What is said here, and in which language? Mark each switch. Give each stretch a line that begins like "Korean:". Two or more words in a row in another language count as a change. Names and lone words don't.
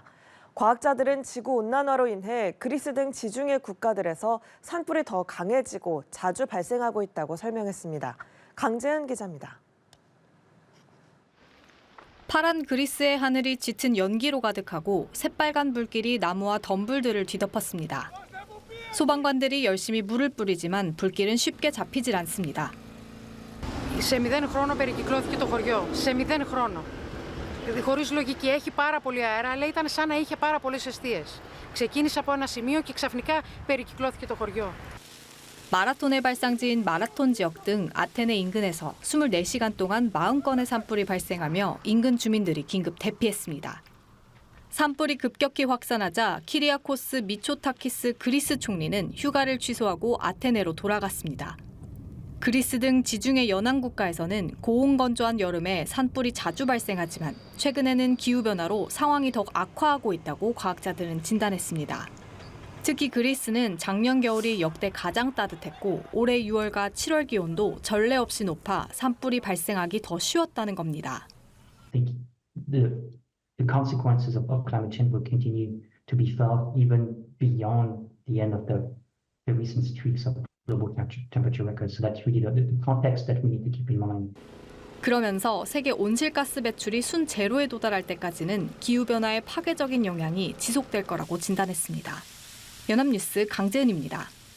Korean: 과학자들은 지구온난화로 인해 그리스 등 지중해 국가들에서 산불이 더 강해지고 자주 발생하고 있다고 설명했습니다. 강재은 기자입니다. 파란 그리스의 하늘이 짙은 연기로 가득하고 새빨간 불길이 나무와 덤불들을 뒤덮었습니다. 소방관들이 열심히 물을 뿌리지만 불길은 쉽게 잡히질 않습니다.
Greek: Σε 0 χρόνο περικυκλώθηκε το χωριό. Σε 0 χρόνο. Χωρίς λογική, έχει πάρα πολύ αέρα, αλλά ήταν σαν να είχε πάρα πολλές εστίες. Ξεκίνησε από ένα σημείο και ξαφνικά περικυκλώθηκε το χωριό.
Korean: 마라톤의 발상지인 마라톤 지역 등 아테네 인근에서 24시간 동안 40건의 산불이 발생하며 인근 주민들이 긴급 대피했습니다. 산불이 급격히 확산하자 키리아코스 미초타키스 그리스 총리는 휴가를 취소하고 아테네로 돌아갔습니다. 그리스 등 지중해 연안 국가에서는 고온건조한 여름에 산불이 자주 발생하지만 최근에는 기후변화로 상황이 더욱 악화하고 있다고 과학자들은 진단했습니다. 특히 그리스는 작년 겨울이 역대 가장 따뜻했고 올해 6월과 7월 기온도 전례 없이 높아 산불이 발생하기 더 쉬웠다는 겁니다.
English: The consequences of climate change will continue to be felt even beyond the end of the recent streaks of global temperature records. So that's really the context that we need to keep in mind.
Korean: 그러면서 세계 온실가스 배출이 순제로에 도달할 때까지는 기후변화의 파괴적인 영향이 지속될 거라고 진단했습니다. 연합뉴스 강재은입니다.